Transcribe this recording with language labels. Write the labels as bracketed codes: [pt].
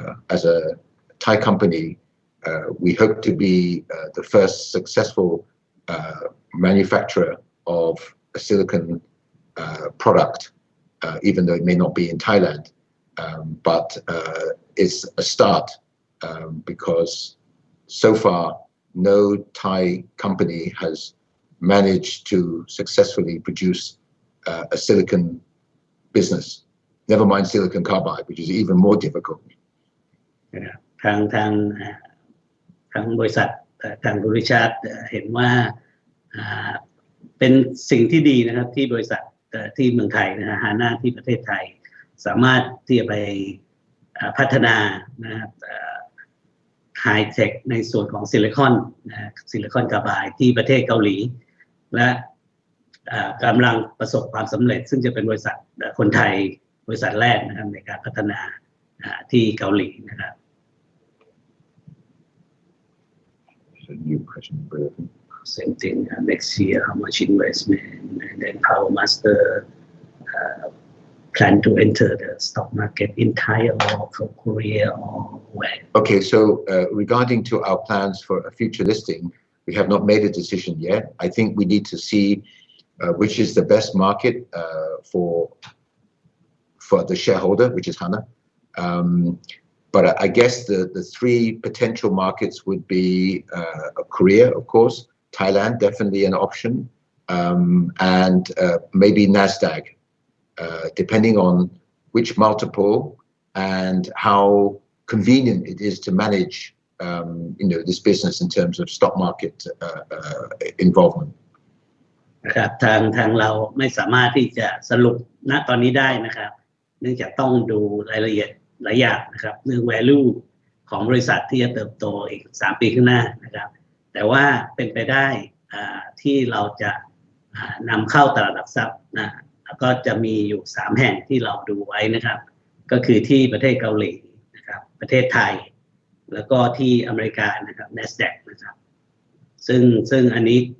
[en] as a Thai company, we hope to be the first successful manufacturer of a silicon product, even though it may not be in Thailand, but it's a start because so far no Thai company has managed to successfully produce a silicon business. Never mind silicon carbide, which is even more difficult. [th] ทางบริษัททางบริษัทเห็นว่าเป็นสิ่งที่ดีนะครับที่บริษัทที่เมืองไทยนะฮะฮาน่าที่ประเทศไทยสามารถที่จะไปพัฒนานะครับไฮเทคในส่วนของซิลิคอนคาร์ไบด์ที่ประเทศเกาหลีและกำลังประสบความสำเร็จซึ่งจะเป็นบริษัทคนไทยบริษัทแรกนะครับในการพัฒนาที่เกาหลีนะครับ [en] New question. Same thing next year, how much investment, and then Power Master plan to enter the stock market in Thailand or Korea or where? Okay, so regarding to our plans for a future listing, we have not made a decision yet. I think we need to see which is the best market for the shareholder, which is HANA. But I guess the three potential markets would be Korea, of course, Thailand, definitely an option, and maybe NASDAQ, depending on which multiple and how convenient it is to manage, this business in terms of stock market involvement. [th] นะครับทางเราไม่สามารถที่จะสรุปณตอนนี้ได้นะครับเนื่องจากต้องดูรายละเอียดหลายอย่างนะครับเรื่อง value ของบริษัทที่จะเติบโตอีก3 ปีข้างหน้านะครับแต่ว่าเป็นไปได้ที่เราจะนำเข้าตลาดหลักทรัพย์นะก็จะมีอยู่3แห่งที่เราดูไว้นะครับก็คือที่ประเทศเกาหลีนะครับประเทศไทยแล้วก็ที่อเมริกานะครับ NASDAQ นะครับซึ่งอันนี้